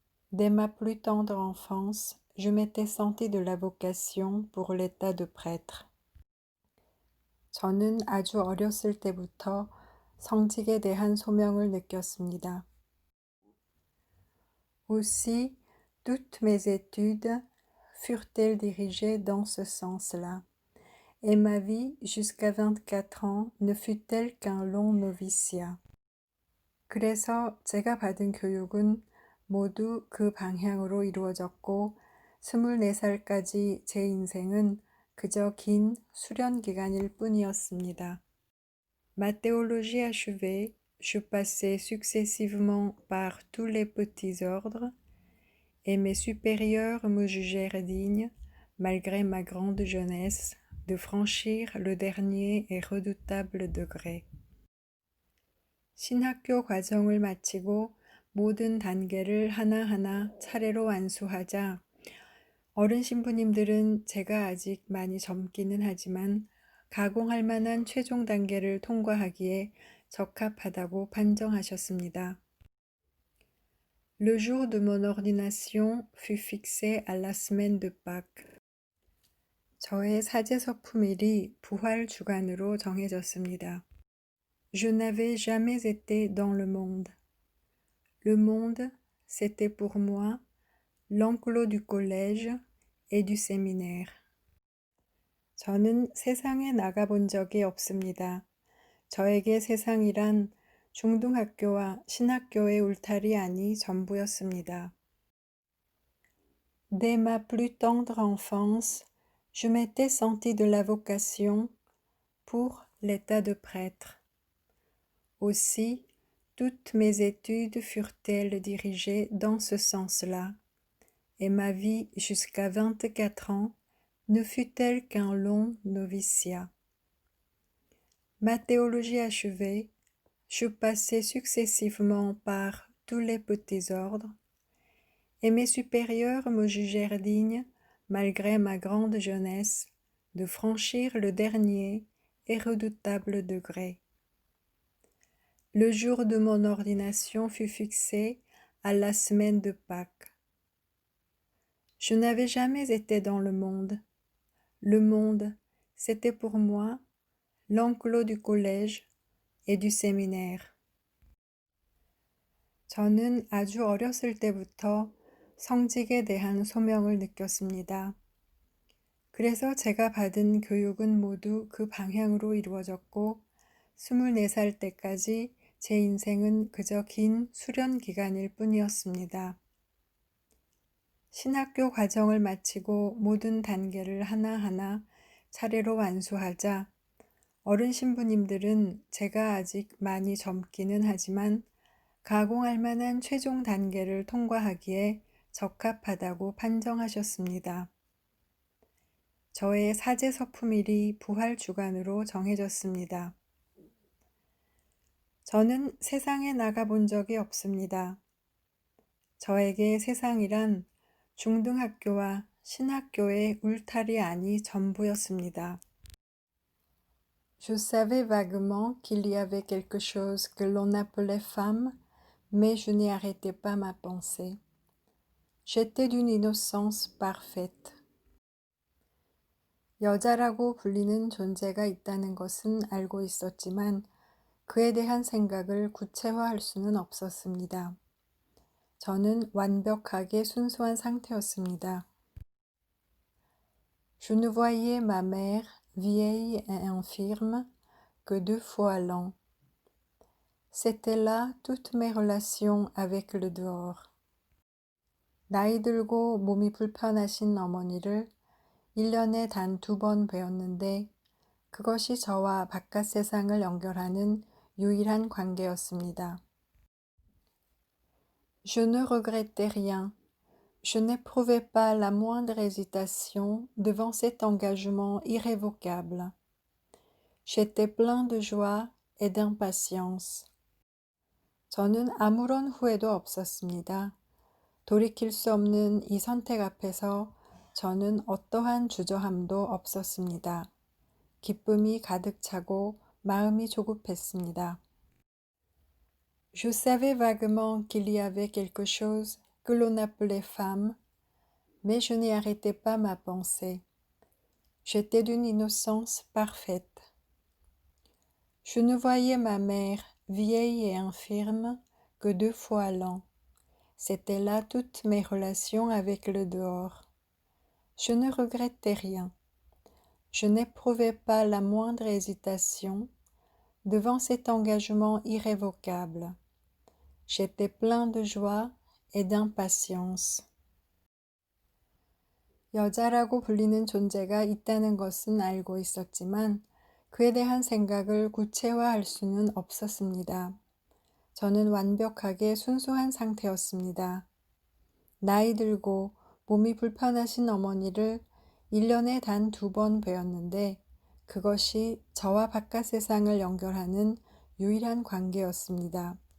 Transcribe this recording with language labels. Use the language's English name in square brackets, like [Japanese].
[French] Dès ma plus tendre enfance, je m'étais senti de la vocation pour l'état de prêtre. [Korean] 저는 아주 어렸을 때부터 성직에 대한 소명을 느꼈습니다. [French] Aussi, toutes mes études furent-elles dirigées dans ce sens-là, et ma vie jusqu'à 24 ans ne fut-elle qu'un long noviciat. [Korean] 그래서 제가 받은 교육은 모두 그 방향으로 이루어졌고 24살까지 제 인생은 그저 긴 수련 기간일 뿐이었습니다. [French] Ma théologie achevée, je passai successivement par tous les petits ordres et mes supérieurs me jugèrent digne, malgré ma grande jeunesse, de franchir le dernier et redoutable degré. [Korean] 신학교 과정을 마치고 모든 단계를 하나하나 차례로 완수하자 어른 신부님들은 제가 아직 많이 젊기는 하지만 가공할 만한 최종 단계를 통과하기에 적합하다고 판정하셨습니다. [French] Le jour de mon ordination fut fixé à la semaine de Pâques. [Korean] 저의 사제서품일이 부활 주간으로 정해졌습니다. [French] Je n'avais jamais été dans le monde. Le monde, c'était pour moi l'enclos du collège et du séminaire. [Korean] 저는 세상에 나가본 적이 없습니다. 저에게 세상이란 중등학교와 신학교의 울타리 안이 전부였습니다. [French] Dès ma plus tendre enfance, je m'étais senti de la vocation pour l'état de prêtre. Aussi, toutes mes études furent-elles dirigées dans ce sens-là, et ma vie jusqu'à 24 ans ne fut-elle qu'un long noviciat. Ma théologie achevée, je passai successivement par tous les petits ordres, et mes supérieurs me jugèrent digne, malgré ma grande jeunesse, de franchir le dernier et redoutable degré. Le jour de mon ordination fut fixé à la semaine de Pâques. Je n'avais jamais été dans le monde. Le monde, c'était pour moi l'enclos du collège et du séminaire. [Korean] 저는 아주 어렸을 때부터 성직에 대한 소명을 느꼈습니다. 그래서 제가 받은 교육은 모두 그 방향으로 이루어졌고 24살 때까지 제 인생은 그저 긴 수련 기간일 뿐이었습니다. 신학교 과정을 마치고 모든 단계를 하나하나 차례로 완수하자 어른 신부님들은 제가 아직 많이 젊기는 하지만 가공할 만한 최종 단계를 통과하기에 적합하다고 판정하셨습니다. 저의 사제 서품일이 부활 주간으로 정해졌습니다. 저는 세상에 나가본 적이 없습니다. 저에게 세상이란 중등학교와 신학교의 울타리 안이 전부였습니다. [French] Je savais vaguement qu'il y avait quelque chose que l'on appelait femme, mais je n'y arrêtais pas ma pensée. J'étais d'une innocence parfaite. [Korean] 여자라고 불리는 존재가 있다는 것은 알고 있었지만 그에 대한 생각을 구체화할 수는 없었습니다. 저는 완벽하게 순수한 상태였습니다. [French] Je ne voyais ma mère, vieille et infirme, que 2 fois l'an. C'était là toutes mes relations avec le dehors. [Korean] 나이 들고 몸이 불편하신 어머니를 1년에 단 2번 뵈었는데 그것이 저와 바깥 세상을 연결하는 유일한 관계였습니다. [French] Je ne regrettais rien. Je n'éprouvais pas la moindre hésitation devant cet engagement irrévocable. J'étais plein de joie et d'impatience. [Korean] 저는 아무런 후회도 없었습니다. 돌이킬 수 없는 이 선택 앞에서 저는 어떠한 주저함도 없었습니다. 기쁨이 가득 차고 마음이 조급했습니다. [French] Je savais vaguement qu'il y avait quelque chose que l'on appelait femme, mais je n'y arrêtais pas ma pensée. J'étais d'une innocence parfaite. Je ne voyais ma mère, vieille et infirme, que 2 fois l'an. C'étaient là toutes mes relations avec le dehors. Je ne regrettais rien. Je n'éprouvais pas la moindre hésitation devant cet engagement irrévocable. J'étais plein de joie et d'impatience. [Korean] 여자라고 불리는 존재가 있다는 것은 알고 있었지만 그에 대한 생각을 구체화할 수는 없었습니다. 저는 완벽하게 순수한 상태였습니다. 나이 들고 몸이 불편하신 어머니를 1년에 단 2번 뵈었는데 그것이 저와 바깥 세상을 연결하는 유일한 관계였습니다.